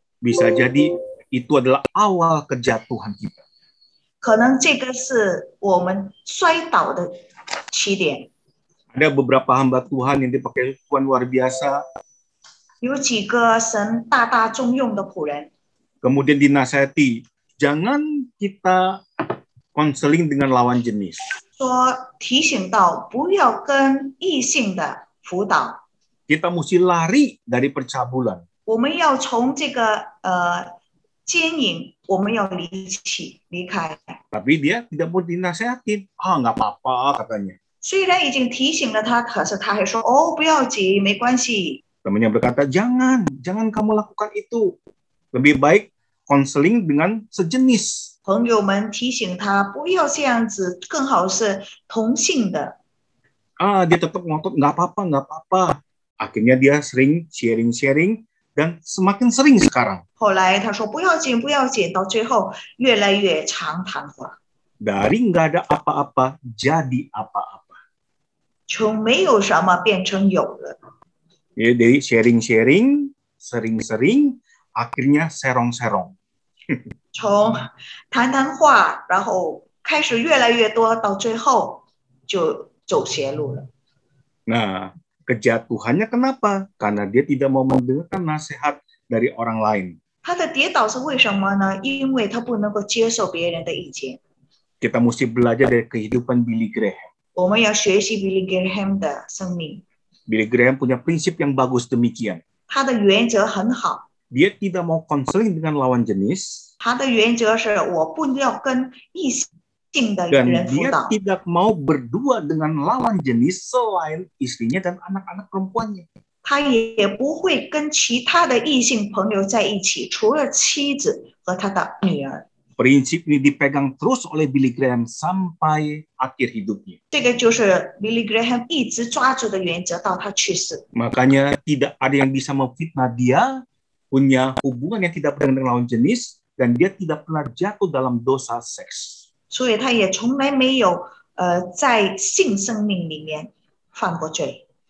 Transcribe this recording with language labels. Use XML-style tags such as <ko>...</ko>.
<id>Bisa jadi itu adalah awal kejatuhan kita.</id> <zh>可能这个是我们摔倒的起点。</zh> <id>Ada beberapa hamba Tuhan yang dipakai Tuhan luar biasa.</id> <zh>有几个神大大重用的仆人，</zh> <id>Kemudian dinasihati, jangan kita konseling dengan lawan jenis.</id> <zh>说提醒到不要跟异性的辅导，</zh> <id>Kita mesti lari dari percabulan.</id> <zh>我们要从这个奸淫，我们要离开。</zh> <id>Tapi dia tidak mau dinasehatin. Nggak apa-apa katanya.</id> <zh>虽然已经提醒了他，可是他还说哦，不要紧，没关系。</zh> <id>Temannya berkata, jangan kamu lakukan itu. Lebih baik konseling dengan sejenis.</id> <zh>朋友们提醒他不要这样子，更好是同性的。</zh> <id>Dia tetap ngotot, nggak apa-apa. Akhirnya dia sering sharing dan semakin sering sekarang.</id> <zh>后来他说不要紧，不要紧，到最后越来越常谈话。</zh> <id>Dari nggak ada apa-apa jadi apa-apa.</id> <zh>从没有什么变成有了。</zh> <id>Ya, dari sharing, sering-sering, akhirnya serong-serong.</id> <zh>从谈话，然后开始越来越多，到最后就走邪路了。</zh> <id>Nah, kejatuhannya kenapa? Karena dia tidak mau mendengarkan nasihat dari orang lain.</id> <zh>他的跌倒是为什么呢？因为他不能够接受别人的意见。</zh> <id>Kita mesti belajar dari kehidupan Billy Graham.</id> <zh>我们要学习 Billy Graham 的生命，</zh> <id>Billy Graham punya prinsip yang bagus demikian.</id> <zh>他的原则很好。</zh> <id>Dia tidak mau konseling dengan lawan jenis.</id> <zh>他的原则是我不要跟异性的</zh> <id>Dan</id> <zh>人辅</zh> <id>dia</id> <zh>导，</zh> <id>tidak mau berdua dengan lawan jenis selain istrinya dan anak-anak perempuannya.</id> <zh>他也不会跟其他的异性朋友在一起，除了妻子和他的女儿。</zh> <id>Prinsip ini dipegang terus oleh Billy Graham sampai akhir hidupnya.</id> <zh>这个就是 Billy Graham 一直抓住的原则，到他去世。</zh> <id>Makanya tidak ada yang bisa memfitnah dia, punya hubungan yang tidak benar dengan lawan jenis, dan dia tidak pernah jatuh dalam dosa seks.</id> <zh>所以他也从来没有在性生命里面犯过罪。</zh>